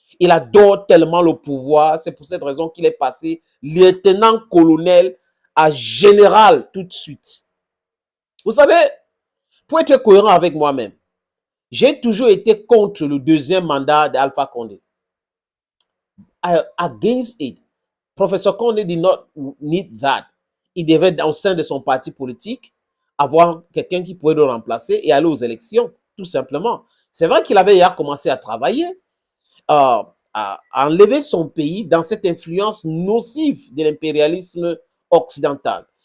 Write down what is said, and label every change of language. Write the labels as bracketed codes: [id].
[fr] Il adore tellement le pouvoir, c'est pour cette raison qu'il est passé lieutenant-colonel à général tout de suite. Vous savez, pour être cohérent avec moi-même, j'ai toujours été contre le deuxième mandat d'Alpha Condé. [en] Against it. Professeur Condé did not need that. [fr] Il devrait, au sein de son parti politique, avoir quelqu'un qui pourrait le remplacer et aller aux élections, tout simplement. C'est vrai qu'il avait hier commencé à travailler, à enlever son pays dans cette influence nocive de l'impérialisme occidental.